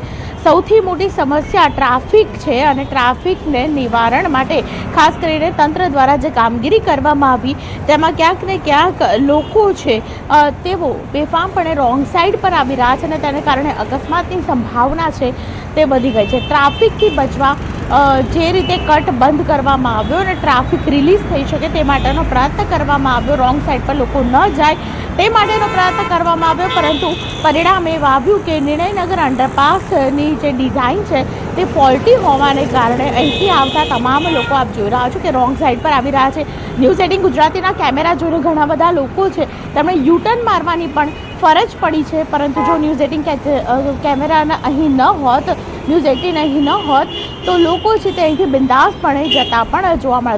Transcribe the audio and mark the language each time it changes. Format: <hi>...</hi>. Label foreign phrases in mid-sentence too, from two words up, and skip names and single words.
<gu>સૌથી મોટી સમસ્યા ટ્રાફિક છે અને ટ્રાફિકને નિવારણ માટે ખાસ કરીને તંત્ર દ્વારા જે કામગીરી કરવામાં આવી તેમાં ક્યાંક ને ક્યાંક લોકો છે તેઓ બેફામપણે</gu> <en>wrong side</en> <gu>પર આવી રહ્યા છે અને તેને કારણે અકસ્માતની સંભાવના છે તે વધી ગઈ છે। ટ્રાફિકથી બચવા જે રીતે કટ બંધ કરવામાં આવ્યો અને</gu> <en>traffic release</en> <gu>થઈ શકે તે માટેનો પ્રયત્ન કરવામાં આવ્યો,</gu> <en>wrong side</en> <gu>પર લોકો ન જાય તે માટેનો પ્રયત્ન કરવામાં આવ્યો, પરંતુ પરિણામ એવું આવ્યું કે નિર્ણયનગર અંડરપાસની જે ડિઝાઇન છે તે ફૉલ્ટી હોવાને કારણે અહીંથી આવતા તમામ લોકો આપ જોઈ રહ્યા છો કે</gu> <en>wrong side</en> <gu>પર આવી રહ્યા છે। ન્યૂઝ 18 ગુજરાતીના કેમેરા જોઈને ઘણા બધા લોકો છે તેમણે યુટર્ન મારવાની પણ ફરજ પડી છે, પરંતુ જો ન્યૂઝ 18 કેમેરાના અહીં ન હોત, ન્યૂઝ 18 અહીં ન હોત તો લોકો છે તે અહીંથી બિંદાસપણે જતા પણ જોવા મળે।</gu>